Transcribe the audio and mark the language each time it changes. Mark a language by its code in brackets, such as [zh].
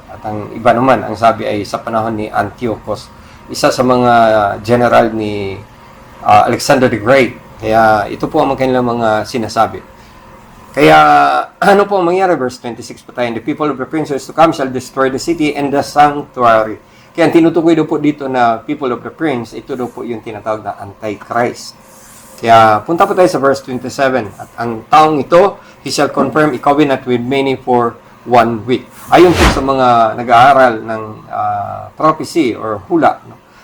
[tl] At ang iba naman, ang sabi ay sa panahon ni Antiochus, isa sa mga general ni Alexander the Great. Kaya ito po ang kanilang mga sinasabi. Kaya ano po ang mangyari? Verse 26 po tayo. [en] The people of the princes to come shall destroy the city and the sanctuary. [tl] Kaya ang tinutukoy daw po dito na people of the prince, ito daw po yung tinatawag na Antichrist. Kaya punta po tayo sa verse 27. At ang taong ito, [en] he shall confirm a covenant with many for 1 week. [tl] Ayon po sa mga nag-aaral ng prophecy or hula, no?